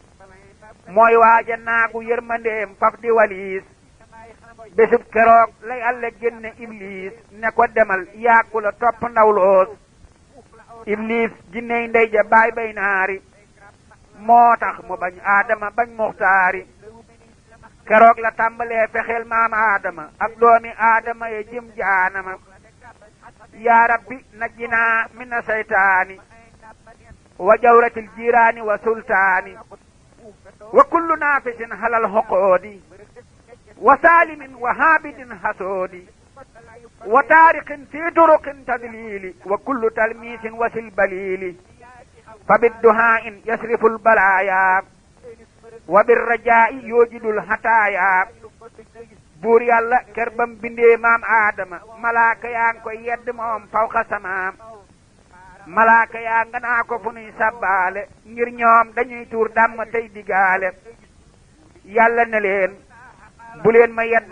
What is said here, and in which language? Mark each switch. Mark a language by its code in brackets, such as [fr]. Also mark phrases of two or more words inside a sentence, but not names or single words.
[wo] mooy waaja naagu yërmandeem faf di waliis bésub keroog la yàlla génne iblis ne ko demal yàggu la topp ndawloos iblis jinney ndey ja baay bay naari moo tax mu bañ aadama bañ muxtaari keroog la tàmbalee fexeel maam aadama ak doomi aadama ye jëm jaanama [ar] يا رب نجنا من الشيطان وجورة الجيران والسلطان وكل نافث في العقود وظالم وعابد حسود وطارق في طرق التضليل وكل تلبيس وسيل بليل فبالدعاء يصرف البلايا وبالرجاء يوجد العطايا [wo] buur yàlla ker bam bindee maam aadama malaaka yaa ngi koy yedd moom fawqa samaam malaaka yaa nga naa ko fu nuy sabbaale ngir ñoom dañuy tuur dàmm tey digaale yàlla ne leen bu leen ma yedd